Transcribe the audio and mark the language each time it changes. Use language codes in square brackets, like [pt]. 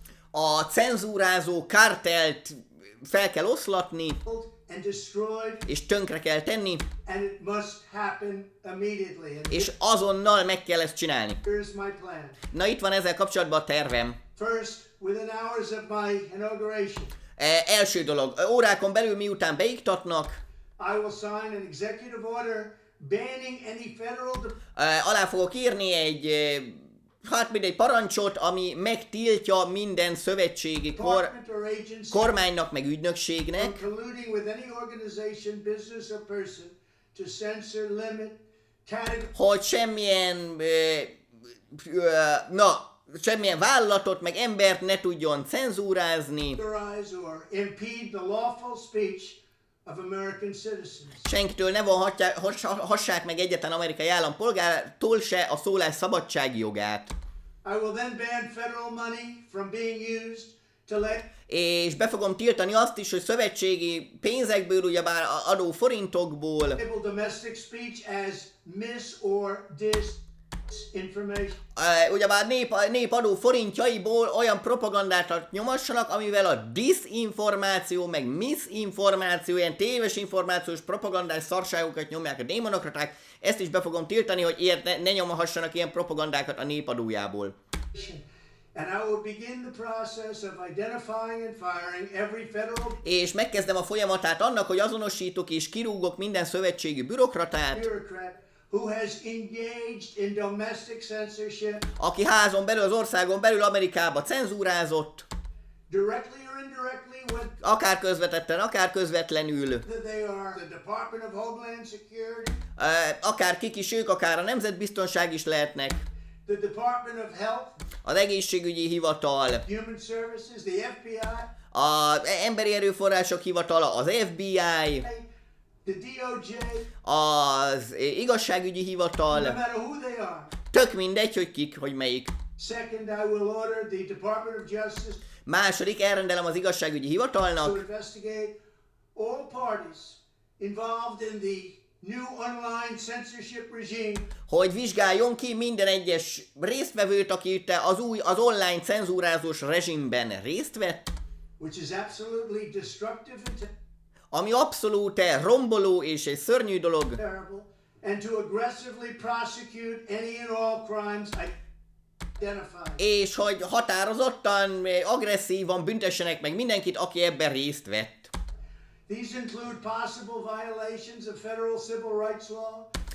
[hu] A cenzúrázó kartelt fel kell oszlatni, [en] and destroyed, [hu] és tönkre kell tenni, [en] and it must happen immediately. And [hu] és azonnal meg kell ezt csinálni. [en] here's my plan. [hu] Na itt van ezzel kapcsolatban a tervem. [en] First, within hours of my inauguration, [hu] Első dolog, órákon belül miután beiktatnak, [en] I will sign an executive order banning any federal [hu] alá fogok írni egy, mindegy parancsot, ami megtiltja minden szövetségi [en] department or agency [hu] kormánynak meg ügynökségnek, [en] from colluding with any organization, business or person to censor, limit, categorize, [hu] hogy semmilyen vállalatot meg embert ne tudjon cenzúrázni, [en] or impede the lawful speech of American citizens. [hu] senkitől ne hassák meg egyetlen amerikai állampolgártól se a szólás szabadsági jogát. [en] I will then ban federal money from being used to let [hu] És be fogom tiltani azt is, hogy szövetségi pénzekből, ugyebár adó forintokból, [en] label domestic speech as mis or disinformation. [hu] Ugyebár nép adó forintjaiból olyan propagandát nyomassanak, amivel a diszinformáció, meg misinformáció, ilyen téves információs propagandás szarságokat nyomják a démonokraták, ezt is be fogom tiltani, hogy ilyet ne nyomhassanak ilyen propagandákat a népadójából. [en] And I will begin the process of identifying and firing every federal [hu] És megkezdem a folyamatát annak, hogy azonosítok és kirúgok minden szövetségi bürokratát, [en] bureaucrat who has engaged in domestic censorship, [hu] aki házon belül, az országon belül Amerikába cenzúrázott, [en] directly or indirectly, whether [hu] akár közvetetten, akár közvetlenül, [en] they are the Department of Homeland Security, [hu] akár kik is ők, akár a nemzetbiztonság is lehetnek, [en] the Department of Health, [hu] az egészségügyi hivatal, [en] Human Services, the FBI, [hu] az emberi erőforrások hivatala, az FBI, [en] the DOJ, [hu] az igazságügyi [en] no [hu] hivatal, [en] matter who they are. [hu] tök mindegy, hogy kik, hogy melyik. [en] Second, I will order the Department of Justice [hu] Második, elrendelem az igazságügyi hivatalnak, [en] to investigate all parties involved in the new online censorship regime, [hu] hogy vizsgáljon ki minden egyes résztvevőt, aki itt az online cenzúrázós rezsimben részt vett, [en] which is absolutely destructive and [hu] ami abszolút romboló és egy szörnyű dolog, [en] terrible, and to aggressively prosecute any and all crimes identified. [hu] és hogy határozottan, agresszívan büntessenek meg mindenkit, aki ebben részt vett. [en] These include possible violations of federal civil rights law,